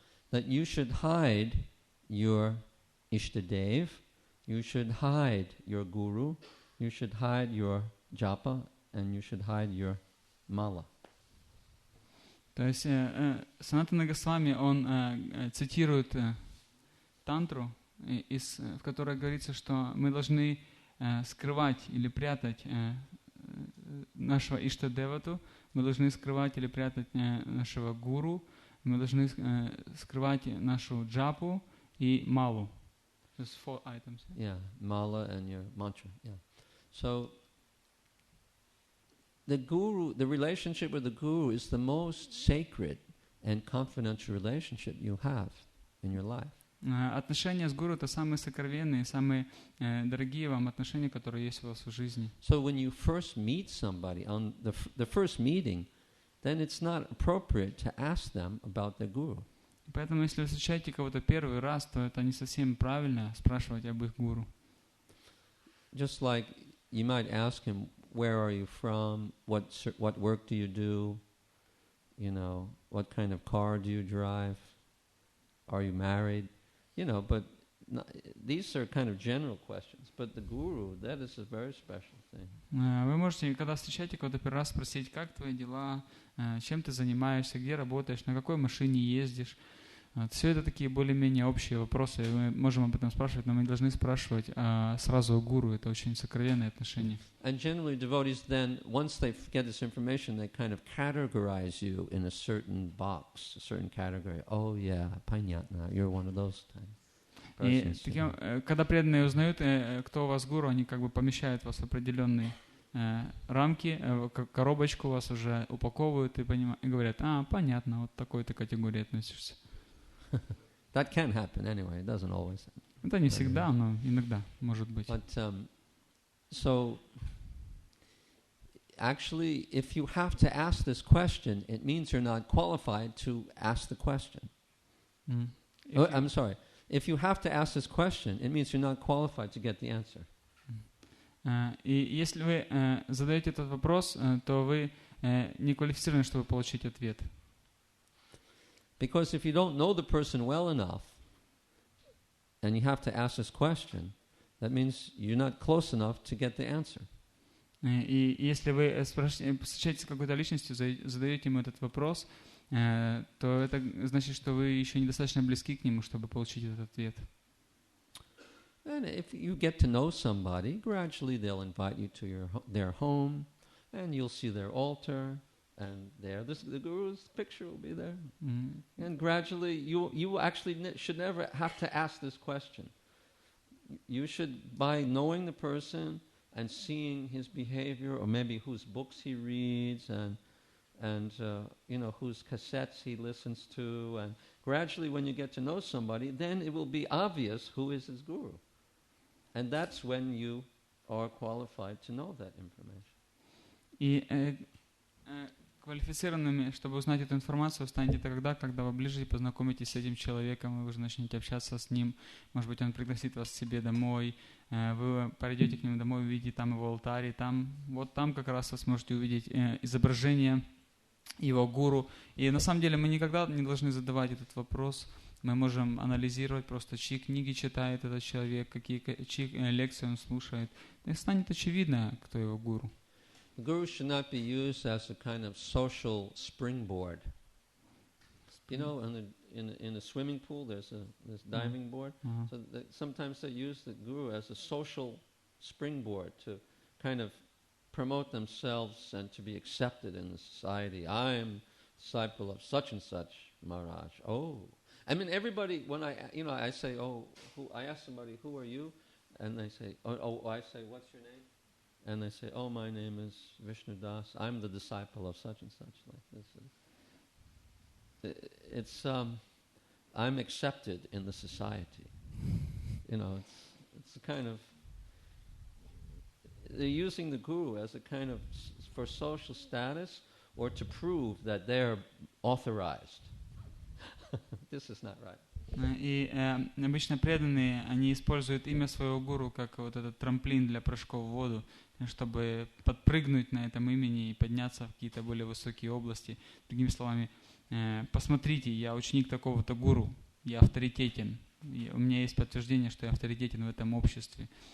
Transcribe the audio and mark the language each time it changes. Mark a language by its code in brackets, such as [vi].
[en] That you should hide your Ishtadev, you should hide your Guru, you should hide your Japa, and you should hide your Mala. [ru] То есть Санатана Госвами, он цитирует тантру, в которой говорится, что мы должны скрывать или прятать нашего Иштадевату, мы должны скрывать или прятать нашего гуру, мы должны скрывать нашу джапу и малу. [en] There's 4 items. Yeah, mala and your mantra. Yeah. So the guru, the relationship with the guru is the most sacred and confidential relationship you have in your life. [ru] Отношения с гуру — это самые сокровенные, самые дорогие вам отношения, которые есть у вас в жизни. [en] So when you first meet somebody on the first meeting, then it's not appropriate to ask them about their guru. [ru] Поэтому, если вы встречаете кого-то первый раз, то это не совсем правильно спрашивать об их гуру. [en] Just like you might ask him, where are you from? What work do you do? You know, what kind of car do you drive? Are you married? You know, but these are kind of general questions. But the guru, that is a very special thing. [ru] Вы можете, когда встречаете кого-то первый раз, спросить, как твои дела, чем ты занимаешься, где работаешь, на какой машине ездишь. Все это такие более-менее общие вопросы. Мы можем об этом спрашивать, но мы не должны спрашивать сразу о гуру. Это очень сокровенные отношения. [en] And generally devotees then, once they get this information, they kind of categorize you in a certain box, a certain category. Oh yeah, [ru] понятно, [en] you're one of those persons. [ru] И когда преданные узнают, кто у вас гуру, они как бы помещают вас в определенные рамки, коробочку вас уже упаковывают и говорят, понятно, вот такой ты категории относишься. [en] That can happen anyway. It doesn't always happen. [ru] Это не всегда, но иногда может быть. [en] But so actually, if you have to ask this question, it means you're not qualified to ask the question. I'm sorry. If you have to ask this question, it means you're not qualified to get the answer. [ru] И если вы задаете этот вопрос, то вы не квалифицированы, чтобы получить ответ. [en] Because if you don't know the person well enough, and you have to ask this question, that means you're not close enough to get the answer. [ru] И если вы встречаетесь с какой-то личностью, задаете ему этот вопрос, то это значит, что вы еще недостаточно близки к нему, чтобы получить этот ответ. [en] And if you get to know somebody, gradually they'll invite you to their home, and you'll see their altar. And there, the guru's picture will be there. And gradually, you actually should never have to ask this question. You should, by knowing the person and seeing his behavior, or maybe whose books he reads, and you know, whose cassettes he listens to, and gradually, when you get to know somebody, then it will be obvious who is his guru, and that's when you are qualified to know that information. [ru] Квалифицированными, чтобы узнать эту информацию, станете тогда, когда вы ближе познакомитесь с этим человеком, и вы уже начнете общаться с ним. Может быть, он пригласит вас к себе домой, вы пойдете к нему домой, увидите там его алтарь, и там как раз вы сможете увидеть изображение его гуру. И на самом деле мы никогда не должны задавать этот вопрос. Мы можем анализировать просто, чьи книги читает этот человек, чьи лекции он слушает. И станет очевидно, кто его гуру. [en] The guru should not be used as a kind of social springboard. You know, in a swimming pool, there's this diving board. So sometimes they use the guru as a social springboard to kind of promote themselves and to be accepted in the society. I am disciple of such and such Maharaj. Oh, I mean, everybody. When I say, I ask somebody, who are you? And they say, I say, what's your name? And they say, my name is Vishnu Das. I'm the disciple of such and such. Like this. I'm accepted in the society. You know, it's a kind of, they're using the guru as a kind of for social status or to prove that they're authorized. This is not right. [ru] И обычно преданные, они используют имя своего гуру как вот этот трамплин для прыжков в воду, чтобы подпрыгнуть на этом имени и подняться в какие-то более высокие области. Другими словами, посмотрите, я ученик такого-то гуру, я авторитетен, у меня есть подтверждение, что я авторитетен в этом обществе.